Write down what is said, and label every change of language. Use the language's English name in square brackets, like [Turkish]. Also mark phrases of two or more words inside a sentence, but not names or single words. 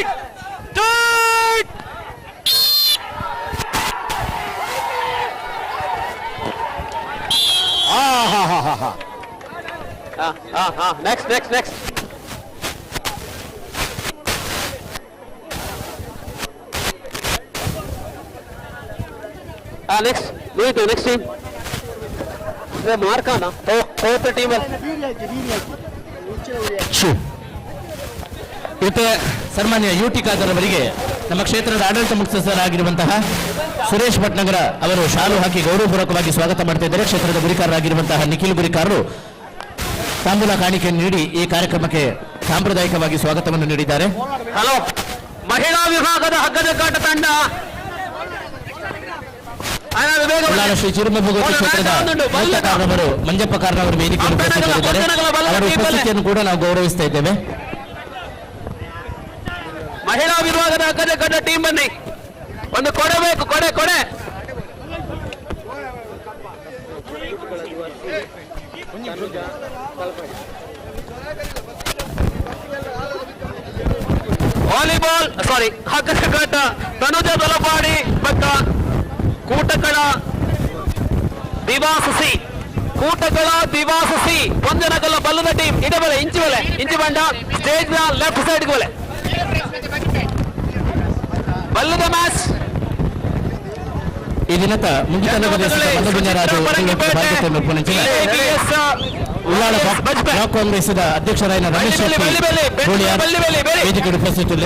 [English] Tight! Next. Next. Next team. Mark ana. Fourth team. [Kannada] ಇವತ್ತು ಸನ್ಮಾನ್ಯ ಯು ಟಿ ಖಾದರ್ ಅವರಿಗೆ ನಮ್ಮ ಕ್ಷೇತ್ರದ ಆಡಳಿತ ಮುಖ್ಯಸ್ಥರಾಗಿರುವಂತಹ ಸುರೇಶ್ ಭಟ್ನಗರ ಅವರು ಶಾಲು ಹಾಕಿ ಗೌರವಪೂರ್ವಕವಾಗಿ ಸ್ವಾಗತ ಮಾಡ್ತಾ ಇದ್ದಾರೆ. ಕ್ಷೇತ್ರದ ಗುರಿಕಾರರಾಗಿರುವಂತಹ ನಿಖಿಲ್ ಗುರಿಕಾರರು ತಾಂಬೂಲ ಕಾಣಿಕೆಯನ್ನು ನೀಡಿ ಈ ಕಾರ್ಯಕ್ರಮಕ್ಕೆ ಸಾಂಪ್ರದಾಯಿಕವಾಗಿ ಸ್ವಾಗತವನ್ನು ನೀಡಿದ್ದಾರೆ. ಹಲೋ, ಮಹಿಳಾ ವಿಭಾಗದ ಹಗ್ಗದ ಕಾಟ ತಂಡ ಶ್ರೀ ಚಿರುಮಭೂಗತಿ ಕ್ಷೇತ್ರದ ಕಾರಣವರು ಮಂಜಪ್ಪ ಕಾರಣವರು ವೇದಿಕೆಯನ್ನು ಉಪಸ್ಥಿತರಿದ್ದಾರೆ. ಅವರ ಉಪಸ್ಥಿತಿಯನ್ನು ಕೂಡ ನಾವು ಗೌರವಿಸ್ತಾ ಇದ್ದೇವೆ. ಮಹಿಳಾ ವಿಭಾಗದ ಹಗ್ಗದ ಕಾಟ ಟೀಮ್ ಬನ್ನಿ, ಒಂದು ಕೊಡಬೇಕು. [Tulu] ಕೊಡೆ ವಾಲಿಬಾಲ್ ಹಗ್ಗದ ಕಾಟ ತನುಜ ಬಲಪಾಡಿ ಪಕ್ಕ ಕೂಟಕಳ ದಿವಾಸಸಿ ಒಂದನಗಲ ಬಲ್ಲದ ಟೀಮ್ ಇಡೆ ಬಲೆ ಇಂಚು ಬಂಡ ಸ್ಟೇಜ್ ನ [English] left side [Tulu] ಬಲೆ ಬಲ್ಲದ ಮ್ಯಾಚ್ [Kannada] ಈ ದಿನದ ಉಳ್ಳಾಳ ಬ್ಲಾಕ್ ಕಾಂಗ್ರೆಸ್ದ ಅಧ್ಯಕ್ಷರಾದ ರಮೇಶ್ ವೇದಿಕೆ ಉಪಸ್ಥಿತರಿದ್ದಾರೆ.